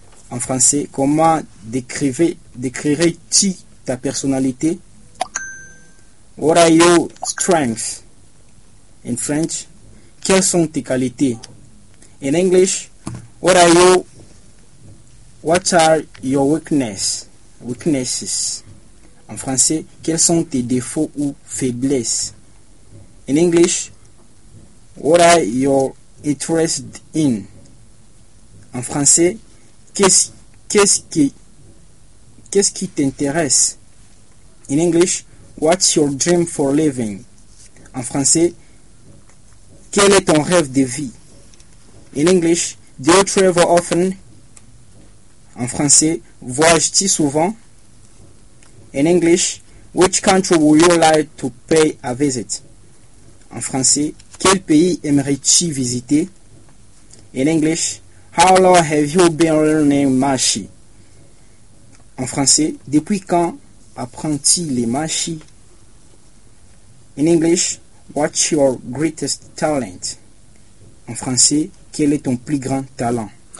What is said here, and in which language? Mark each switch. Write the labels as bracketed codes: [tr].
[fr] En français, comment décrirais-tu ta personnalité? [en] What are your strengths? [fr] In French, quelles sont tes qualités? [en] In English, what are your weaknesses? [fr] En français, quels sont tes défauts ou faiblesses? [en] In English, what are you interested in? [fr] en français, qu'est-ce qui t'intéresse? [en] In English, what's your dream for living? [fr] En français, quel est ton rêve de vie? [en] In English, do you travel often? [fr] En français, voyages-tu souvent? [en] In English, which country would you like to pay a visit? [fr] En français, quel pays aimerais-tu visiter? [en] In English, how long have you been learning Mashi? [fr] En français, depuis quand apprends-tu les Mashi? [en] In English, what's your greatest talent? [fr] En français, quel est ton plus grand talent?